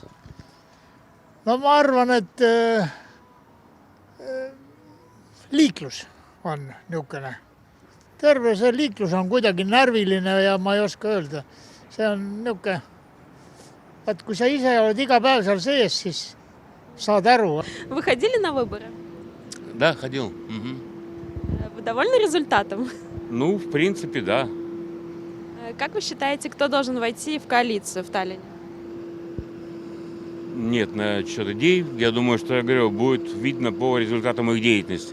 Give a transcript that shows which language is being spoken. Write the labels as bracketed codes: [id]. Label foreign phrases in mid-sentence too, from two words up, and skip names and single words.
[et] no ma arvan, et liiklus on niisugune. Terve see liiklus on kuidagi närviline ja ma ei oska öelda. See on niisugune, et kui sa ise oled iga päev seal sees, siis saad aru. [ru] Вы ходили на выборы? Да, ходил. Вы довольны результатом? Ну, в принципе, да. Как вы считаете, кто должен войти в коалицию в Таллине? Нет на счет идей. Я думаю, что, я говорю, будет видно по результатам их деятельности.